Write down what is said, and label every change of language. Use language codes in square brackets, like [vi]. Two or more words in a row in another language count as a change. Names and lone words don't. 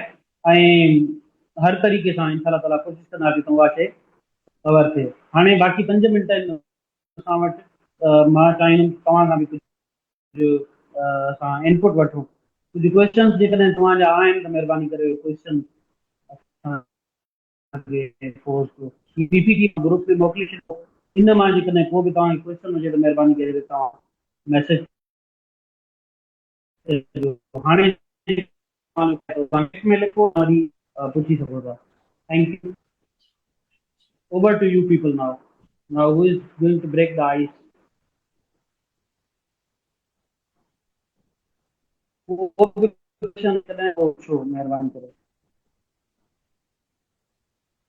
[sd] ऐं हर तरीक़े सां [ar] إن شاء الله تعالى [sd] कोशिशि कंदासीं त उहा शइ कवर थिए। हाणे बाक़ी 5 मिंट आहिनि असां वटि, मां चाहींदुमि तव्हां खां बि कुझु असां इनपुट वठूं। कुझु क्वेश्चन्स जेकॾहिं तव्हांजा आहिनि त महिरबानी करे क्वेश्चन PPT ग्रुप में मोकिले छॾियो। इन मां जेकॾहिं को बि तव्हांखे क्वेश्चन हुजे त महिरबानी करे तव्हां मैसेज हाणे में लिखो, वरी पुछी सघो था। [en] Thank you. Over to you people now. Now who is going to break the ice? [ur] वो क्वेश्चन करें वो शो मेहरबानी करें।